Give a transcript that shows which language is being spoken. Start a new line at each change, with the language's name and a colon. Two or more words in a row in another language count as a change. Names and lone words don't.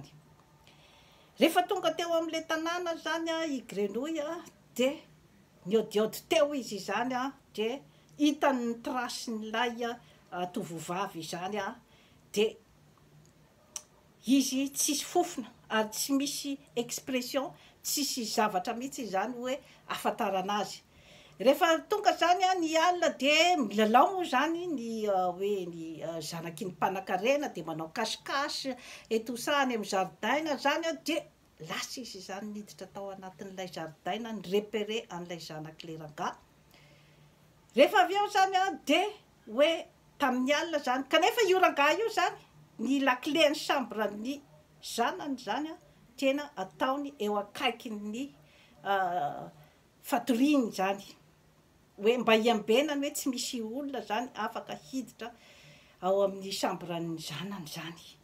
Malagasy: Rehefa tonga teo amin'le tanàna zany i Grenouille de niodiody teo izy zany de hitany ny trasin'ilay tovovavy zany de izy tsisy fofona ary tsy misy expression, tsisy zavatra mihitsy zany hoe ahafantarana azy. Rehefa tonga zany ny alina de milalao moa zany ny hoe ny zanaky ny mpanan-karena de manao
French: cache-cache et tout ça
Malagasy: any amin'ny zaridaina zany de lasa izy zany niditra tao anatin'ilay zaridaina ny repérer an'ilay zanak'le rangahy. Rehefa avy eo zany de hoe tamin'ny alina zany kanefa io rangahy io zany ny lakile ny chambre ny zanany zany tena ataony eo akaikin'ny fatoriany zany hoe mba hiambenany hoe tsy misy olona zany afaka hiditra ao amin'ny chambre ny zanany zany.